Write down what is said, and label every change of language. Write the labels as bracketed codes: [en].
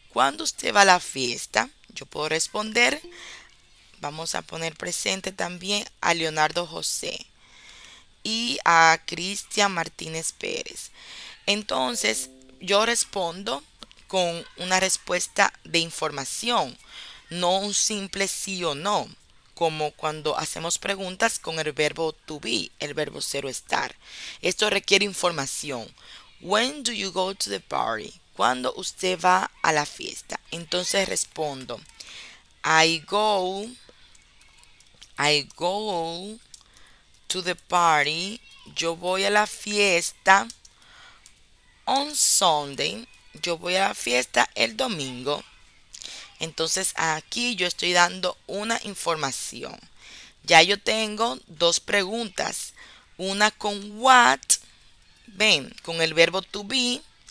[es] ¿Cuándo usted va a la fiesta? Yo puedo responder. Vamos a poner presente también a Leonardo José y a Cristian Martínez Pérez. Entonces, yo respondo con una respuesta de información, no un simple sí o no, como cuando hacemos preguntas con el verbo to be, el verbo ser o estar. Esto requiere información. [en] When do you go to the party? [es] ¿Cuándo usted va a la fiesta? Entonces respondo, [en] I go, I go to the party. [es] Yo voy a la fiesta [en] on Sunday. [es] Yo voy a la fiesta el domingo. Entonces aquí yo estoy dando una información. Ya yo tengo dos preguntas. Una con what, ven, con el verbo to be.